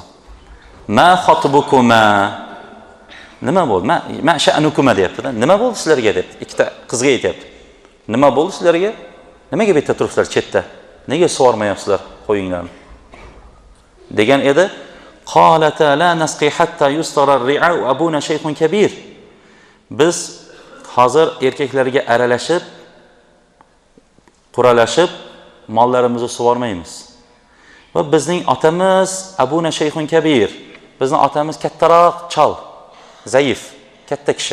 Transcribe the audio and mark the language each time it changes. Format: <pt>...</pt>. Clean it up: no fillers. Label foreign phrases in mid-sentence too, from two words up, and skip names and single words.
<ar>ما خطبكما?</ar> <uz>Nima bo'ldi?</uz> <ar>ما شأنكما</ar> <uz>deyapti-da. Nima bo'ldi sizlarga deb ikkita qizga aytayapti. Nima bo'ldi sizlarga? Nimaga bu yerda turibsizlar chetda? Nega sug'ormayapsizlar qo'yinglarni? degan edi.</uz> <ar>قالتا لا نسقي حتى يصدر الرعاء وأبونا شيخ كبير.</ar> <uz>Biz hozir erkaklarga aralashib, quralashib mollarimizni sug'ormaymiz. Va bizning otamiz</uz> <ar>أبونا شيخ كبير.</ar> <uz>Bizning otamiz kattaroq chol, zaif, katta kishi.</uz>